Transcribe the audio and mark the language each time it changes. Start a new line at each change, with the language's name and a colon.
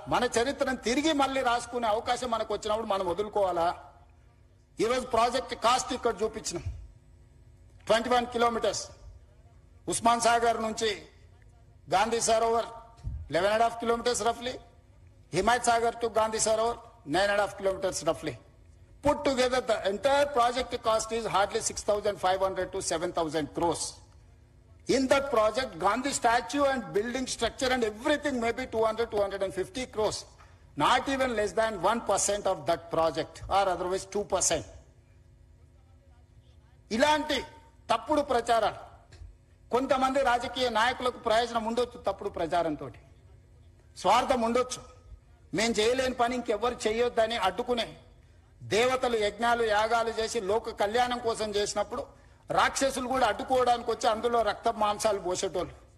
Telugu: మన చరిత్రను తిరిగి మళ్ళీ రాసుకునే అవకాశం మనకు వచ్చినప్పుడు మనం వదులుకోవాలా? ఈరోజు ప్రాజెక్ట్ కాస్ట్ ఇక్కడ చూపించినాం. 21 కిలోమీటర్స్ ఉస్మాన్ సాగర్ నుంచి Gandhi Sarovar
English: 11.5 kilometers roughly,
Telugu: Himayat Sagar to Gandhi Sarovar
English: 9.5 kilometers roughly. Put together the entire project cost is hardly 6,500 to 7,000 crores. In that project, Gandhi statue and building structure and everything may be 200-250 crores. Not even less than 1% of that project, or otherwise 2%.
Telugu: ఇలాంటి తప్పుడు ప్రచారాలు, కొంతమంది రాజకీయ నాయకులకు ప్రయోజనం ఉండొచ్చు, తప్పుడు ప్రచారంతో స్వార్థం ఉండొచ్చు. మేం చేయలేని పని ఇంకెవ్వరు చేయొద్దని అడ్డుకునే దేవతలు యజ్ఞాలు యాగాలు చేసి లోక కళ్యాణం కోసం చేసినప్పుడు రాక్షసులు కూడా అడ్డుకోవడానికి వచ్చి అందులో రక్త మాంసాలు పోసేటోళ్ళు.